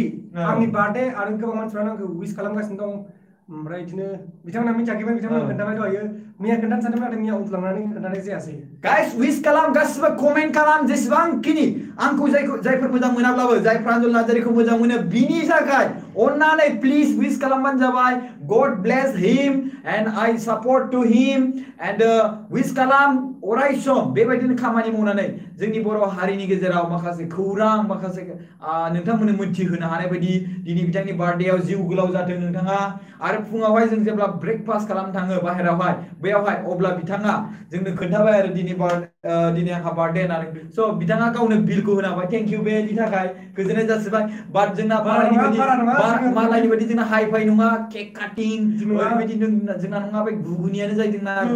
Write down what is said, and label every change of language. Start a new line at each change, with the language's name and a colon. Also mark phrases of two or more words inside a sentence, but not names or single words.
Bodo: आंनि बार्थडे आरो गोबां मानसिफ्रानो आंखौ विश खालामगासिनो दं ओमफ्राय बिदिनो बिथांमोना मिथियाखैमोन बिथांमोना खोन्थाबाय दहायो मैया खोन्थानो सानदोंमोन नाथाय मैया उन्दुलांनानै खोन्थानाय जायासै गाइस विश खालाम गासिबो कमेन्ट खालाम जेसेबांखिनि आंखौ जायफोर मोजां मोनाब्लाबो जाय प्रान्जल नार्जारिखौ मोजां मोनो बिनि थाखाय अननानै प्लिज विश खालामबानो जाबाय
English: God bless him And I support to him and
Bodo: विश खालाम अराय सम बेबायदिनो खामानि मावनानै जोंनि बर' हारिनि गेजेराव माखासे खौरां माखासे नोंथांमोननो मोनथिहोनो हानाय बायदि दिनै बिथांनि बार्थडेआव जिउ गोलाव जाथों नोंथाङा आरो फुङावहाय जों जेब्ला ब्रेकफास्ट खालामनो थाङो बाहेरायावहाय बैयावहाय अब्ला बिथाङा जोंनो खोन्थाबाय आरो दिनै आंहा बार्थडे होननानै स' बिथाङा गावनो बिलखौ होनो हाबाय
English: thank you
Bodo: बेनि थाखाय गोजोननाय जासिबाय बाट जोंना मालायनि बायदि जोंना हाइ फाइ नङा
English: cake cutting
Bodo: ओरैबायदि जोंना नङा बे गुगुनियानो जायो जोंना